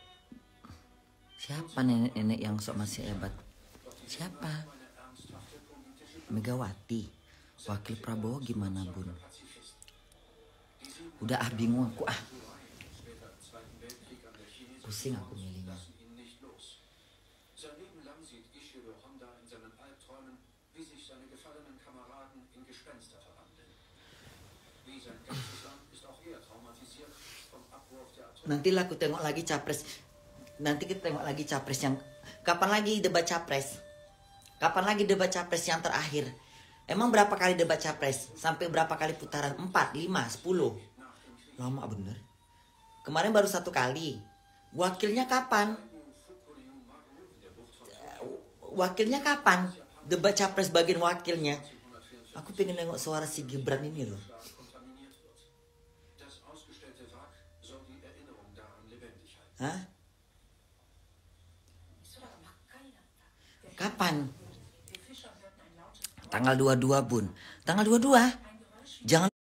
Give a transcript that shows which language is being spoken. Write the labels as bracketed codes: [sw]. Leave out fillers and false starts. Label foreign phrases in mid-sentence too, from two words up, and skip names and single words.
[id] Siapa nenek-nenek yang sok masih hebat? Siapa? Megawati. Wakil Prabowo gimana bun? Udah bingung aku Pusing aku milihnya. [de] Sein Leben lang sieht Ishiro Honda in seinen Albträumen, wie sich seine gefallenen Kameraden in Gespenster verwandeln. Wie sein ganzes Land ist auch er traumatisiert vom Abwurf der Atom. [id] Nanti lah aku tengok lagi capres. Nanti kita tengok lagi capres yang kapan lagi debat capres? Kapan lagi debat capres yang terakhir? Emang berapa kali debat capres? Sampai berapa kali putaran? 4, 5, 10. Lama bener. Kemarin baru 1 kali. Wakilnya kapan? Wakilnya kapan? Debat capres bagian wakilnya. Aku pengen nengok suara si Gibran ini loh. [de] Das ausgestellte Wrack soll die Erinnerung daran lebendig halten. [id] Hah? Kapan? Tanggal 22 bun. Tanggal 22? Jangan